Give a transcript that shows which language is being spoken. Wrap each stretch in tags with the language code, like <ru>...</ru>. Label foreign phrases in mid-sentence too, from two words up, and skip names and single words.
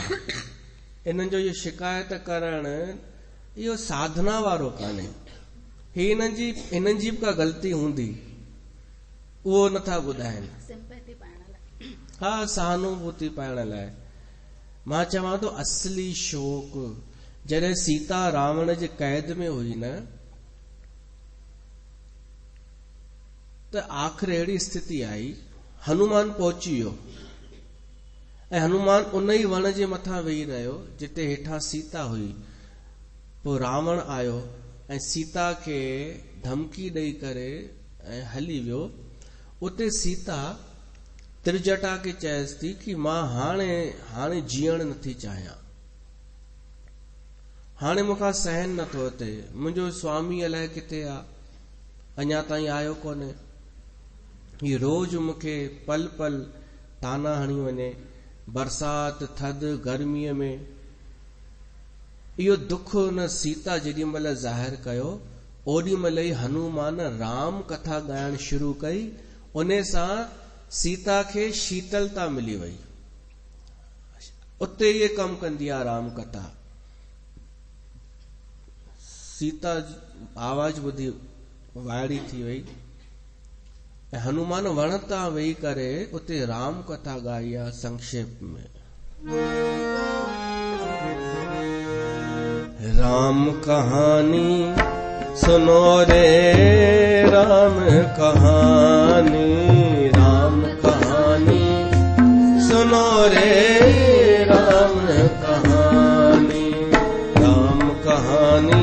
<sd>हिननि जो इहो शिकायत करणु इहो साधना वारो कान्हे। हिननि जी बि का ग़लती हूंदी, उहो नथा ॿुधाइनि। हा, सहानुभूति पाइण लाइ। मां चवां थो असली शोक जॾहिं सीता रावण जे कैद में हुई न, त आख़िर अहिड़ी स्थिति आई, हनुमान पहुची वियो ऐं हनुमान उन ई वण जे मथां वेही रहियो जिते हेठां सीता हुई। पोइ रावण आयो ऐं सीता खे धमकी ॾेई करे ऐं हली वियो। उते सीता त्रिजटा खे चएसि थी कि मां हाणे जीअण नथी चाहियां, हाणे मूंखां सहन नथो थिए, मुंहिंजो स्वामी अलाए किथे आहे, अञा ताईं आयो कोन्हे। हीउ रोज़ मूंखे पल पल ताना हणी वञे, बरसाति थधि गर्मीअ में। इहो दुख न सीता जेॾी महिल ज़ाहिर कयो, ओॾी महिल ई हनुमान राम कथा ॻाइण शुरू कई। उन सां सीता खे शीतलता मिली वई। उते इहे कमु कंदी आहे राम कथा। सीता आवाज ॿुधी वाइड़ी थी वई ऐं हनुमान वण तां वेही करे उते राम कथा ॻाई आहे संक्षेप में।</sd> <hi>राम कहानी सुनो रे राम कहानी, राम कहानी सुनो रे राम कहानी, राम कहानी</hi>